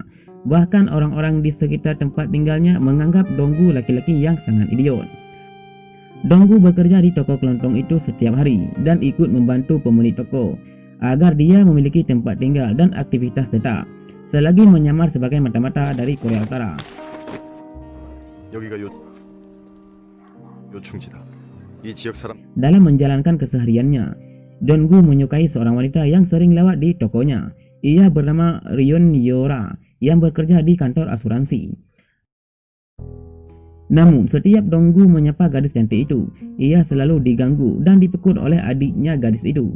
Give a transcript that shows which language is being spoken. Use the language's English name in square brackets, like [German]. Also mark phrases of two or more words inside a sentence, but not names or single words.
[Indonesian] Bahkan orang-orang di sekitar tempat tinggalnya menganggap Donggu laki-laki yang sangat idiot. Donggu bekerja di toko kelontong itu setiap hari dan ikut membantu pemilik toko agar dia memiliki tempat tinggal dan aktivitas tetap, selagi menyamar sebagai mata-mata dari Korea Utara. [Korean] 여기가 요충지다. 이 지역 사람 [Indonesian] Dalam menjalankan kesehariannya, Donggu menyukai seorang wanita yang sering lewat di tokonya. Ia bernama Ryun Yora yang bekerja di kantor asuransi. Namun, setiap Donggu menyapa gadis cantik itu, ia selalu diganggu dan dipekut oleh adiknya gadis itu.